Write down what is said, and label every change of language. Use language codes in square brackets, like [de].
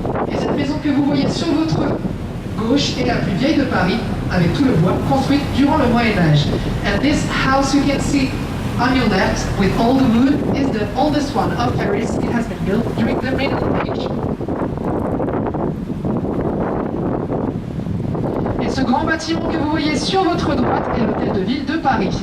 [fr] Et cette maison que vous voyez sur votre gauche est la plus vieille de Paris, avec tout le bois, construite durant le Moyen-Âge. [en] And this house you can see on your left, with all the wood, is the oldest one of Paris. It has been built during the Middle Age. [fr] Et ce grand bâtiment que vous voyez sur votre droite est l'hôtel de ville de Paris.